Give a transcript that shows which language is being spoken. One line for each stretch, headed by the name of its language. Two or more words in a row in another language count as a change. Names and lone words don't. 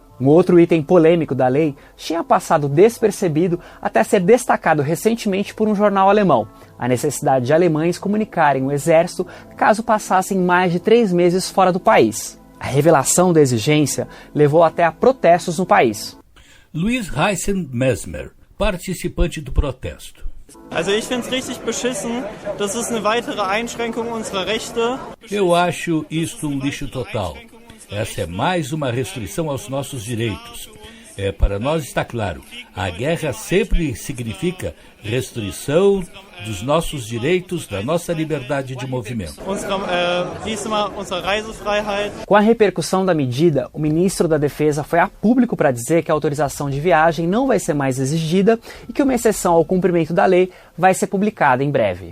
Portuguese: Um outro item polêmico da lei tinha passado despercebido até ser destacado recentemente por um jornal alemão: a necessidade de alemães comunicarem o exército caso passassem mais de 3 meses fora do país. A revelação da exigência levou até a protestos no país. Luiz Heissen Mesmer, participante do protesto.
German: Also ich finde es richtig beschissen, das ist eine weitere Einschränkung unserer Rechte.
Portuguese: Eu acho isto um lixo total. Essa é mais uma restrição aos nossos direitos. Para nós está claro, a guerra sempre significa restrição dos nossos direitos, da nossa liberdade de movimento. Com a repercussão da medida, o ministro da Defesa foi a público para dizer que a autorização de viagem não vai ser mais exigida e que uma exceção ao cumprimento da lei vai ser publicada em breve.